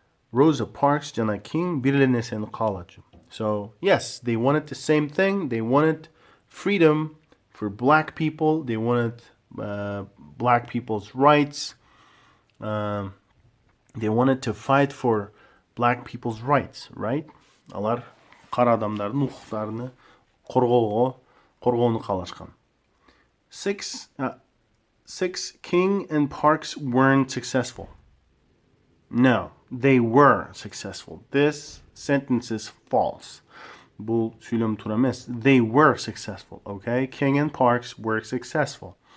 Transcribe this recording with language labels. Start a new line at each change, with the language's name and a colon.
English: Rosa Parks and King birlenesen college. So, yes, they wanted the same thing. They wanted freedom for black people. They wanted black people's rights. They wanted to fight for black people's rights, right?
Kyrgyz: Алар кара адамдардын укуктарын коргоону каалашкан. 6.
English: King and Parks weren't successful. No, they were successful. This sentence is false.
Kyrgyz: Бул сүйлөм туура эмес.
English: They were successful, okay? King and Parks were successful.